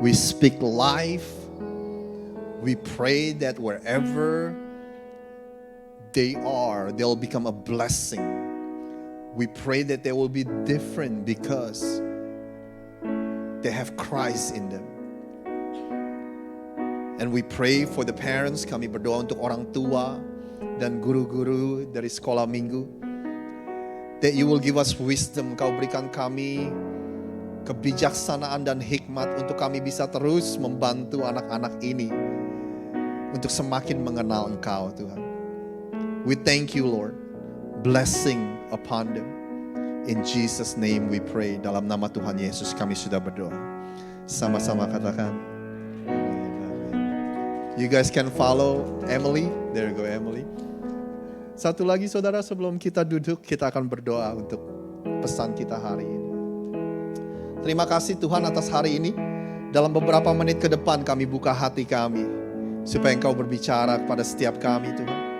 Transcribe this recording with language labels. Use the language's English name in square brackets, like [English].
[English] We speak life. We pray that wherever they are, they'll become a blessing. We pray that they will be different because they have Christ in them. And we pray for the parents. [Indonesian] Kami berdoa untuk orang tua dan guru-guru dari sekolah minggu. [English] That you will give us wisdom. [Indonesian] Kau berikan kami kebijaksanaan dan hikmat untuk kami bisa terus membantu anak-anak ini untuk semakin mengenal Engkau, Tuhan. [English] We thank you, Lord. Blessing upon them. In Jesus' name we pray. [Indonesian] Dalam nama Tuhan Yesus kami sudah berdoa. Sama-sama katakan. [English] You guys can follow Emily. There you go, Emily. [Indonesian] Satu lagi saudara, sebelum kita duduk, kita akan berdoa untuk pesan kita hari ini. Terima kasih Tuhan atas hari ini. Dalam beberapa menit ke depan kami buka hati kami, supaya Engkau berbicara kepada setiap kami, Tuhan.